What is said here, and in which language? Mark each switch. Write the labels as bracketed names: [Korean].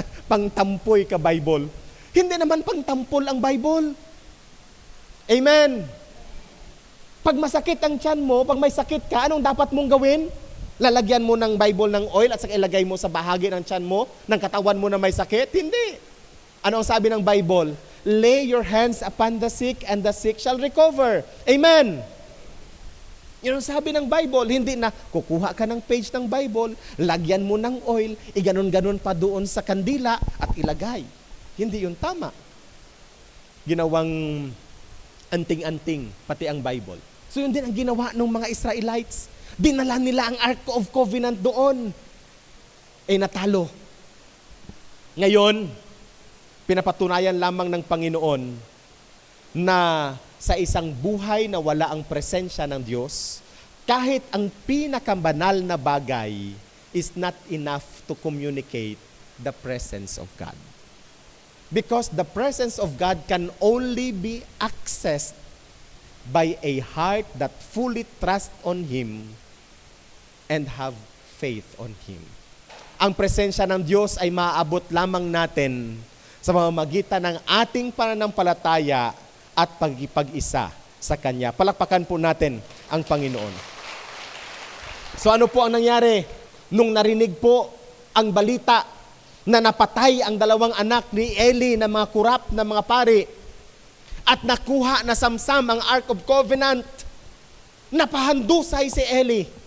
[Filipino] Pangtampoy ka Bible. Hindi naman pangtampol ang Bible. Amen. Pag masakit ang tiyan mo, pag may sakit ka, anong dapat mong gawin? Lalagyan mo ng Bible ng oil at saka ilagay mo sa bahagi ng tiyan mo, ng katawan mo na may sakit? Hindi. Ano ang sabi ng Bible? [English] Lay your hands upon the sick and the sick shall recover. [Filipino] Amen. Yun ang sabi ng Bible. Hindi na kukuha ka ng page ng Bible, lagyan mo ng oil, iganon-ganon pa doon sa kandila at ilagay. Hindi yun tama. Ginawang anting-anting pati ang Bible. So yun din ang ginawa ng mga Israelites. Dinala nila ang Ark of Covenant doon. Natalo. Ngayon, pinapatunayan lamang ng Panginoon na sa isang buhay na wala ang presensya ng Diyos, kahit ang pinakabanal na bagay [English] is not enough to communicate the presence of God. Because the presence of God can only be accessed by a heart that fully trusts on Him and have faith on Him. [Filipino] Ang presensya ng Diyos ay maaabot lamang natin sa pamamagitan ng ating pananampalataya at pagkipag-isa sa Kanya. Palakpakan po natin ang Panginoon. So ano po ang nangyari? Nung narinig po ang balita na napatay ang dalawang anak ni Eli na mga kurap na mga pari at nakuha na samsam ang Ark of Covenant, napahandusay si Eli.